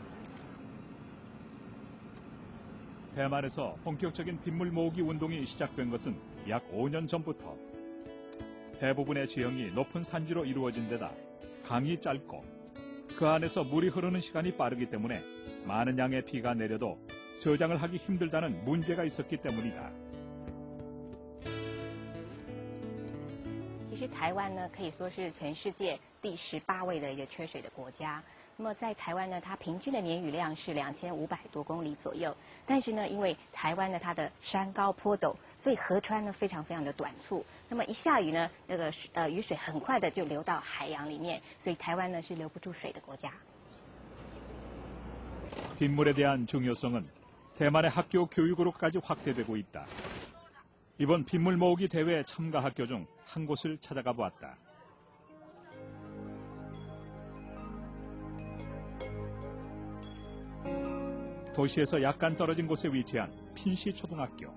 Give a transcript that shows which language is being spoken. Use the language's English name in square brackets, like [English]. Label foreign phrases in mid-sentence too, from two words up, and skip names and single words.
[Korean] 대만에서 본격적인 빗물 모으기 운동이 시작된 것은 약 5년 전부터. 대부분의 지형이 높은 산지로 이루어진 데다 강이 짧고 그 안에서 물이 흐르는 시간이 빠르기 때문에 많은 양의 비가 내려도 저장을 하기 힘들다는 문제가 있었기 때문이다. [Chinese] 其实台湾呢，可以说是全世界第18位的一个缺水的国家。那么在台湾呢，它平均的年雨量是2500多公里左右。但是呢，因为台湾呢它的山高坡陡，所以河川呢非常的短促。那么一下雨呢，那个雨水很快的就流到海洋里面，所以台湾呢是留不住水的国家。 [Korean] 빗물에 대한 중요성은 대만의 학교 교육으로까지 확대되고 있다. 이번 빗물 모으기 대회 참가 학교 중 한 곳을 찾아가 보았다. 도시에서 약간 떨어진 곳에 위치한 핀시 초등학교.